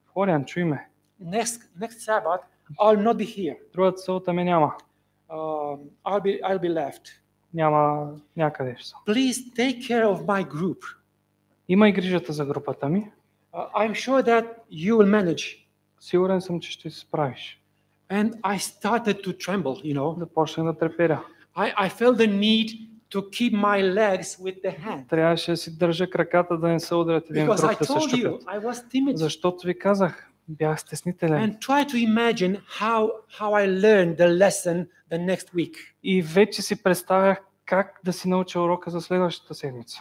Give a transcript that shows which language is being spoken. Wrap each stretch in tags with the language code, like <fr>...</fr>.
<bg>Флориан, чуй ме,</bg> <en>Next Sabbath, I'll not be here.</en> <bg>другата събота ме няма.</bg> <en>I'll be left.</en> <bg>Няма някъде ще съм.</bg> <en>Please take care of my group.</en> <bg>Имай грижата за групата ми.</bg> <en>I'm sure that you will manage.</en> <bg>Сигурен съм, че ще се справиш.</bg> <en>And I started to tremble, you know.</en> <bg>Започнах да треперя.</bg> <en>I felt the need to keep my legs with the hand.</en> <bg>Трябваше да си държа краката да не се ударят един в</bg> <en>Because I</en> <bg>друг да се</bg> <en>told you,</en> <bg>щупят.</bg> <en>I was timid.</en> <bg>Защото ви казах, бях стеснителен.</bg> <en>And try to imagine how I learned the lesson the next week.</en> <bg>И вече си представях как да си науча урока за следващата седмица.</bg>